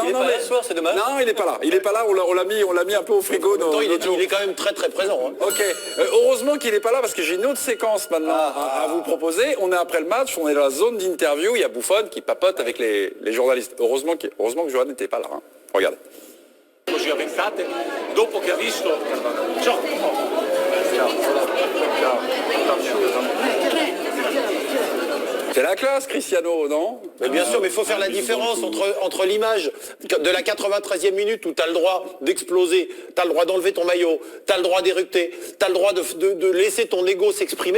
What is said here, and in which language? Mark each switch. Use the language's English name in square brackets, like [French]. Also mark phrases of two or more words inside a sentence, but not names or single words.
[French] il est pas là ce soir, c'est dommage. Non, il est pas là. Il est pas là. On l'a mis un peu au frigo. Il est quand même très très présent. Hein. Ok. Heureusement qu'il n'est pas là parce que j'ai une autre séquence maintenant à vous proposer. On est après le match, on est dans la zone d'interview. Il y a Buffon qui papote avec les journalistes. Heureusement que Johan n'était pas là. Hein. Regardez. [Italian] Così avventate, dopo che ha visto... Ciao. [French] C'est la classe, Cristiano, non? Mais bien sûr, mais il faut faire la différence entre l'image de la 93e minute où tu as le droit d'exploser, tu as le droit d'enlever ton maillot, tu as le droit d'éructer, tu as le droit de laisser ton ego s'exprimer.